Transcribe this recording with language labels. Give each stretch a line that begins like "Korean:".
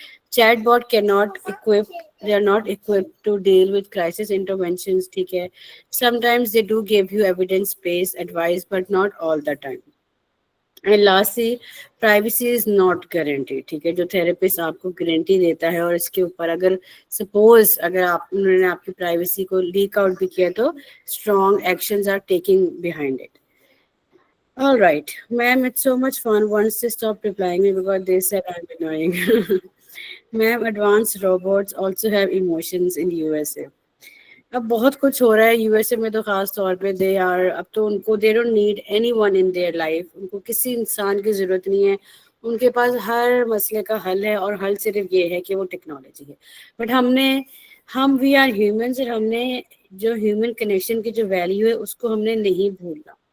English: Chatbot can not cope, they are not equipped to deal with crisis interventions. ٹھیک ہے, sometimes they do give you evidence based advice but not all the time. And lastly, privacy is not guarantee.
Urdu: ٹھیک ہے, جو therapist آپ کو guarantee دیتا ہے اور اس کے اوپر اگر سپوز اگر انہوں نے آپ کی پرائیویسی کو لیک آؤٹ بھی کیا تو
English: Strong actions are taking behind it. All right, ma'am, it's so much fun once they stop replying me because they said I'm annoying. Ma'am, advanced robots also have emotions in USA.
Urdu: اب بہت کچھ ہو رہا ہے U S A میں, تو خاص طور پہ دے آر, اب تو ان کو
English: they don't need anyone in their life,
Urdu: ان کو کسی انسان کی ضرورت نہیں ہے. ان کے پاس ہر مسئلے کا حل ہے, اور حل صرف یہ ہے کہ وہ ٹیکنالوجی ہے. بٹ ہم
English: we are humans,
Urdu: اور ہم نے جو ہیومن کنیکشن کی جو ویلیو ہے اس کو ہم نے نہیں بھولنا.